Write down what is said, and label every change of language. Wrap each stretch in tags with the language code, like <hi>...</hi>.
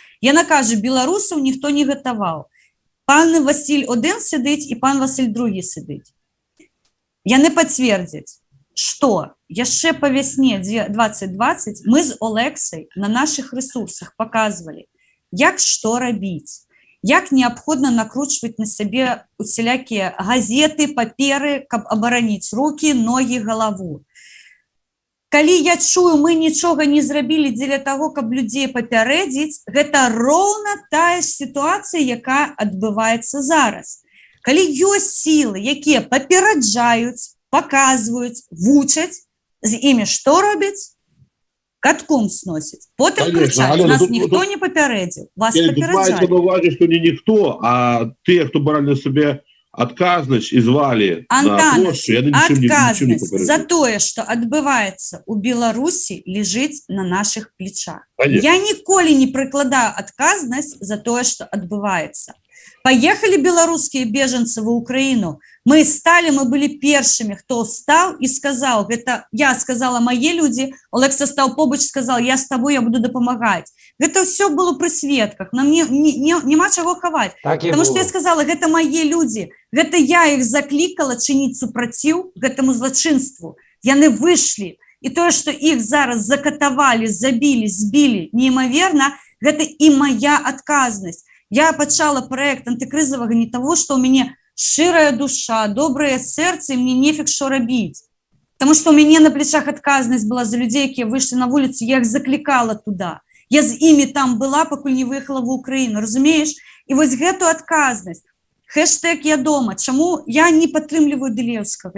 <be>Яна кажа, беларусаў ніхто не гатаваў.</be> <uk>Пан Василь один сидить і пан Василь другі сидить.</uk> <be>Яны пацвердзяць, што яшчэ па вясне 2020 мы</be> <uk>з Олексай на наших ресурсах</uk> <be>показвалі, як што рабіць, як неабходна накручваць на сябе усялякія газеты, паперы, каб абараніць рукі, ногі, галаву. Калі я чую, мы нічога не зрабілі дзеля таго, каб людзей папярэдзіць, гэта роўна тая ж сітуацыя, якая адбываецца зараз. Калі ёсць сілы, якія папераджаюць, паказваюць, вучаць, з імі што робяць? Катком сносяць. Потым крычаць, нас ніхто не папярэдзіў, вас папераджалі. Маецца на ўвазе, што не ніхто, а тыя, хто бралі на сабе адказнасць і звалі на плошчу, яны нічым не папярэджалі. За тое, што адбываецца ў Беларусі, лежыць на нашых плечах. Я ніколі не прыкладаю адказнасць за тое, што адбываецца.</be> <ru>Поехали белорусские беженцы в Украину. Мы были первыми, кто встал и сказал, это я сказала, мои люди, Олекса стал побач, сказал, я с тобой, я буду допомагать. Это все было при сведках, нам</ru> <uk>нема чего ховать.</uk> <ru>Потому что я сказала, это мои люди, это я их закликала чинить супротив этому злочинству.</ru> <be>Яны вышли.</be> <ru>И то, что их зараз закатовали, забили, сбили, неимоверно, это и моя отказность.</ru> <be>Я пачала проект антикрызового</be> <ru>не того, что у меня</ru> <be>шчырая душа, добрае сэрца, і мне нефіг што рабіць. Таму што ў мяне на плечах адказнасць была за людзей, якія выйшлі на вуліцу, я іх заклікала туда. Я з імі там была, пакуль не выехала в Украіну, разумееш? І вось гэту адказнасць, хэштег «Я дома». Чаму я не падтрымліваю Дылеўскага?</be>